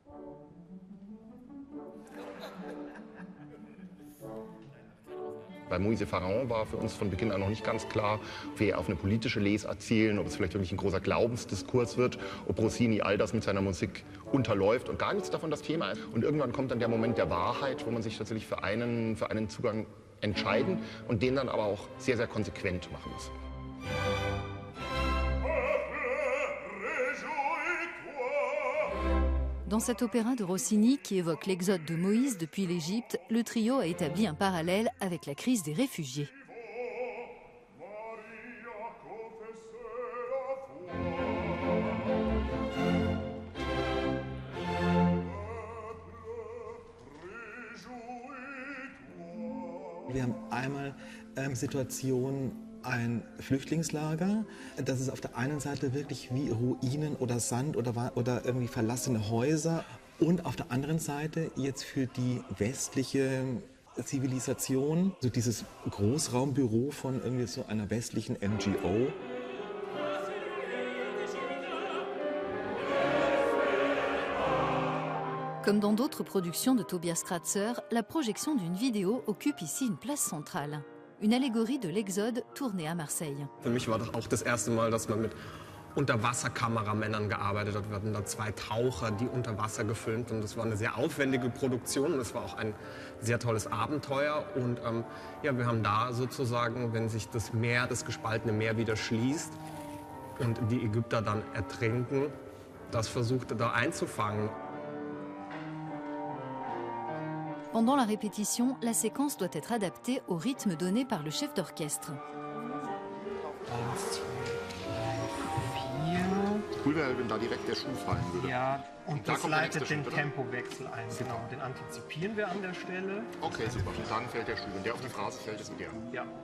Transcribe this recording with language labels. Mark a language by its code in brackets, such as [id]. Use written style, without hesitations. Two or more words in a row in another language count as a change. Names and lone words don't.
[de] Bei Moïse Pharaon war für uns von Beginn an noch nicht ganz klar, ob wir auf eine politische Lesart zielen, ob es vielleicht wirklich ein großer Glaubensdiskurs wird, ob Rossini all das mit seiner Musik unterläuft und gar nichts davon das Thema ist. Und irgendwann kommt dann der Moment der Wahrheit, wo man sich tatsächlich für einen Zugang entscheiden und den dann aber auch sehr, sehr konsequent machen muss. [fr] Dans cet opéra de Rossini qui évoque l'exode de Moïse depuis l'Égypte, le trio a établi un parallèle avec la crise des réfugiés. [de] Wir haben einmal Situationen, ein Flüchtlingslager, das ist auf der einen Seite wirklich wie Ruinen oder Sand oder irgendwie verlassene Häuser und auf der anderen Seite jetzt für die westliche Zivilisation, so dieses Großraumbüro von irgendwie so einer westlichen NGO. [fr] Comme dans d'autres productions de Tobias Kratzer, la projection d'une vidéo occupe ici une place centrale. Une allégorie de l'Exode tournée à Marseille. [de] Für mich war das auch das erste Mal, dass man mit Unterwasserkameramännern gearbeitet hat. Wir hatten da 2 Taucher, die unter Wasser gefilmt, und das war eine sehr aufwendige Produktion und es war auch ein sehr tolles Abenteuer. Und wir haben da sozusagen, wenn sich das Meer, das gespaltene Meer wieder schließt und die Ägypter dann ertrinken, das versucht da einzufangen. [fr] Pendant la répétition, la séquence doit être adaptée au rythme donné par le chef d'orchestre. 1, 2, 3, 4. [de] Cool wäre, wenn da direkt der Schuh fallen würde. Ja, und das leitet den Tempowechsel ein. Genau, den antizipieren wir an der Stelle. Okay, super. Und dann fällt der Schuh. Wenn der auf die Phrase fällt, ist der. Ja.